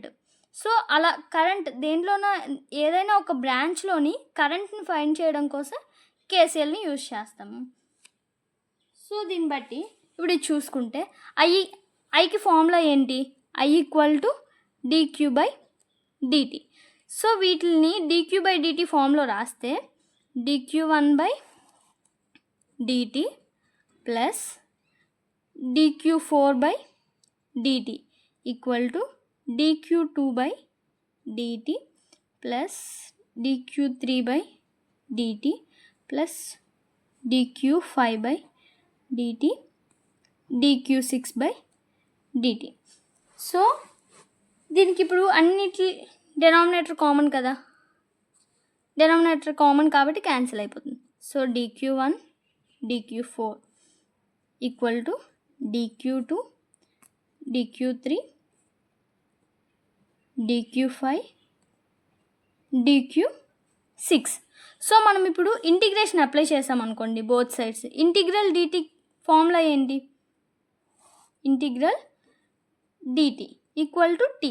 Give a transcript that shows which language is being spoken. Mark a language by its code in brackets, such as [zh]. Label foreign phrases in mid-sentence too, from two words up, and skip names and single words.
[te] సో అలా కరెంట్ దేంట్లోన ఏదైనా ఒక బ్రాంచ్లోని కరెంట్ని ఫైండ్ చేయడం కోసం కేసీఎల్ని యూజ్ చేస్తాము. సో దీన్ని బట్టి ఇప్పుడు ఇది చూసుకుంటే ఐకి ఫార్ములా ఏంటి, I = dQ/dt. సో వీటిని dQ/dt ఫామ్లో రాస్తే dQ1/dt + dQ4/dt [en] equal to [te] dQ2/dt + dQ3/dt + dQ5/dt dQ6/dt. సో దీనికి ఇప్పుడు అన్నిటి [en] denominator common [te] కదా, [en] denominator common [te] కాబట్టి క్యాన్సిల్ అయిపోతుంది. సో dQ1 dQ4 [en] equal to [te] dQ2 dQ3 dQ5 dQ6. సో మనం ఇప్పుడు [en] integration apply [te] చేసామనుకోండి [en] both sides, integral dt formula [te] ఏంటి, [en] integral dt equal to t.